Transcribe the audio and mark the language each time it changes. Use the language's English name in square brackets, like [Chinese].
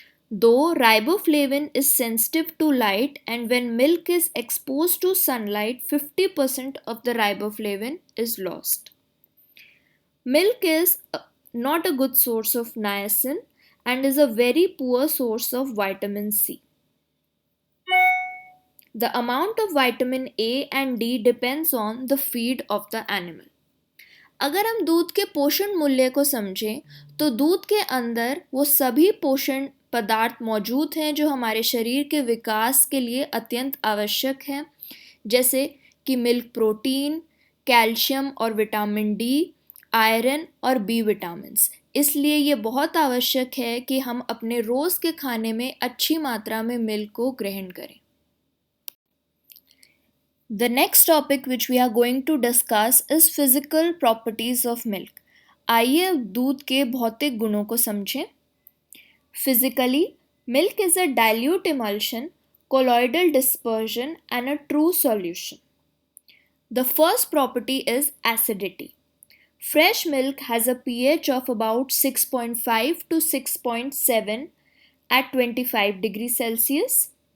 [English] Though riboflavin is sensitive to light and when milk is exposed to sunlight, 50% of the riboflavin is lost. Milk is not a good source of niacin and is a very poor source of vitamin C. The amount of vitamin A and D depends on the feed of the animal. [Hindi] अगर हम दूध के पोषण मूल्य को समझें तो दूध के अंदर वो सभी पोषण पदार्थ मौजूद हैं जो हमारे शरीर के विकास के लिए अत्यंत आवश्यक हैं, जैसे कि मिल्क प्रोटीन, कैल्शियम और विटामिन डी, आयरन और बी विटामिन्स। इसलिए ये बहुत आवश्यक है कि हम अपने रोज़ के खाने में अच्छी मात्रा में मिल्क को ग्रहण करें। [English] The next topic which we are going to discuss is physical properties of milk. [Hindi] आइए अब दूध के भौतिक गुणों को समझें। [English] Physically, milk is a dilute emulsion, colloidal dispersion and a true solution. The first property is acidity. Fresh milk has a pH of about 6.5 to 6.7 at 25 degrees Celsius.